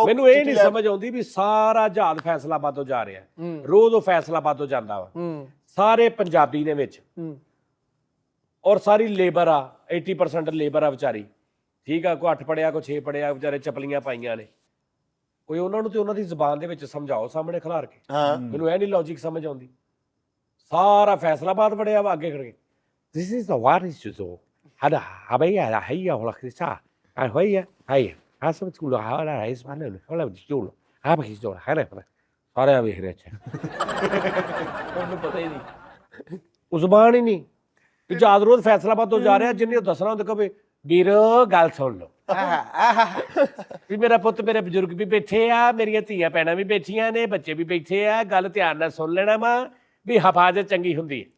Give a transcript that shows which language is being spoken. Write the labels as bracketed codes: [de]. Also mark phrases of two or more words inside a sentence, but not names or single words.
[pa] ਮੈਨੂੰ ਇਹ ਨਹੀਂ ਸਮਝ ਆਉਂਦੀ ਵੀ ਸਾਰਾ ਜਹਾਜ਼ ਫੈਸਲਾਬਾਦੋਂ ਜਾ ਰਿਹਾ, ਰੋਜ਼ ਉਹ ਫੈਸਲਾਬਾਦੋਂ ਜਾਂਦਾ ਵਾ, ਸਾਰੇ ਪੰਜਾਬੀ ਨੇ ਵਿੱਚ, ਔਰ ਸਾਰੀ ਲੇਬਰ ਆ, 80% ਲੇਬਰ ਆ ਵਿਚਾਰੀ, ਠੀਕ ਆ, ਕੋਈ 8 ਪੜਿਆ ਕੋਈ 6 ਪੜਿਆ, ਵਿਚਾਰੇ ਚਪਲੀਆਂ ਪਾਈਆਂ ਨੇ। ਕੋਈ ਉਹਨਾਂ ਨੂੰ ਤੇ ਉਹਨਾਂ ਦੀ ਜ਼ੁਬਾਨ ਦੇ ਵਿੱਚ ਸਮਝਾਓ ਸਾਹਮਣੇ ਖਿਲਾਰ ਕੇ। ਹਾਂ, ਮੈਨੂੰ ਇਹ ਨਹੀਂ ਲੌਜੀਕ ਸਮਝ ਆਉਂਦੀ। ਸਾਰਾ ਫੈਸਲਾਬਾਦ ਬੜਿਆ ਵਾ ਅੱਗੇ ਕਰਕੇ, [en] this is the what is so hada habaya la hayya wala krisa hayya hayya hasab tulu hala rais malu wala tulu haba kiso hala [pa] ਸਾਰੇ ਵੇਖ ਰਹੇ ਅੱਛਾ, ਉਹਨੂੰ ਪਤਾ ਹੀ ਨਹੀਂ, ਉਹ ਜ਼ੁਬਾਨ ਹੀ ਨਹੀਂ। ਤੇ ਜਹਾਜ਼ ਰੋਜ਼ ਫੈਸਲਾਬਾਦ ਤੋਂ ਜਾ ਰਿਹਾ, ਜਿੰਨੇ ਉਹ ਦੱਸਣਾ ਹੁੰਦਾ ਕਵੇ ਵੀਰ ਗੱਲ ਸੁਣ ਲਓ, ਵੀ ਮੇਰਾ ਪੁੱਤ ਮੇਰੇ ਬਜ਼ੁਰਗ ਵੀ ਬੈਠੇ ਆ, ਮੇਰੀਆਂ ਧੀਆਂ ਭੈਣਾਂ ਵੀ ਬੈਠੀਆਂ ਨੇ, ਬੱਚੇ ਵੀ ਬੈਠੇ ਆ, ਗੱਲ ਧਿਆਨ ਨਾਲ ਸੁਣ ਲੈਣਾ ਵਾ ਵੀ ਹਿਫਾਜ਼ਤ ਚੰਗੀ ਹੁੰਦੀ ਹੈ।